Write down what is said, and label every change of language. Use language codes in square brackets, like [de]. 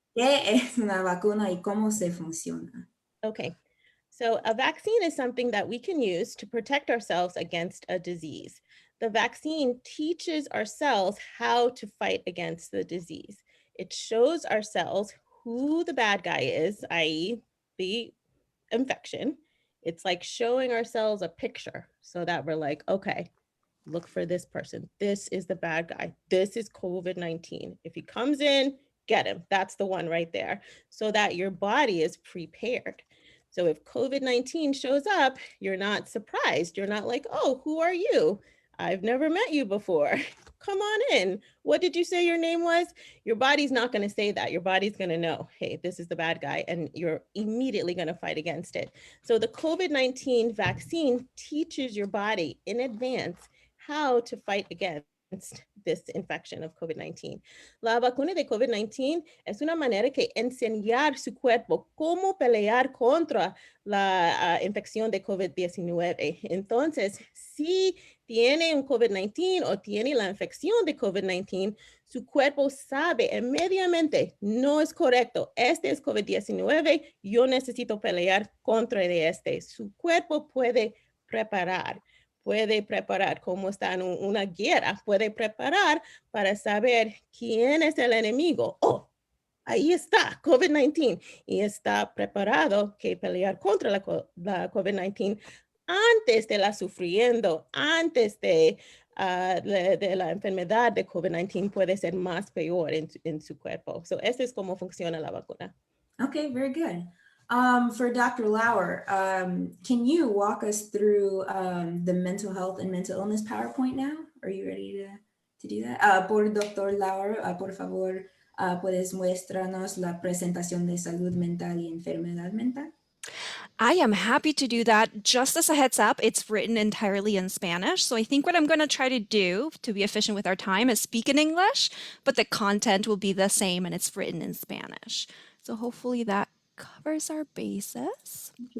[es] ¿Qué es una vacuna y cómo se funciona? [en] Okay. So a vaccine is something that we can use to protect ourselves against a disease. The vaccine teaches our cells how to fight against the disease. It shows our cells who the bad guy is, i.e. the infection. It's like showing ourselves a picture so that we're like, okay, look for this person. This is the bad guy. This is COVID-19. If he comes in, get him. That's the one right there. So that your body is prepared. So if COVID-19 shows up, you're not surprised. You're not like, oh, who are you? I've never met you before. Come on in. What did you say your name was? Your body's not going to say that. Your body's going to know, hey, this is the bad guy, and you're immediately going to fight against it. So the COVID-19 vaccine teaches your body in advance how to fight against this infection of COVID-19. [es] La vacuna de COVID-19 es una manera que enseñar su cuerpo cómo pelear contra la infección de COVID-19. Entonces, si tiene un COVID-19 o tiene la infección de COVID-19, su cuerpo sabe inmediatamente, no es correcto, este es COVID-19, yo necesito pelear contra de este. Su cuerpo puede preparar como está en una guerra, puede preparar para saber quién es el enemigo. Oh, ahí está, COVID-19, y está preparado que pelear contra la COVID-19 antes de la sufriendo, antes de la enfermedad de COVID-19 puede ser más peor en su cuerpo. So, eso es cómo funciona la vacuna. [en] Okay, very good. For Dr. Lauer, can you walk us through the mental health and mental illness PowerPoint now? Are you ready to do that? [es] Por Dr. Lauer, por favor, puedes muéstranos la presentación de salud mental y enfermedad mental? [en] I am happy to do that. Just as a heads up, it's written entirely in Spanish. So I think what I'm going to try to do to be efficient with our time is speak in English, but the content will be the same and it's written in Spanish. So hopefully that covers our bases.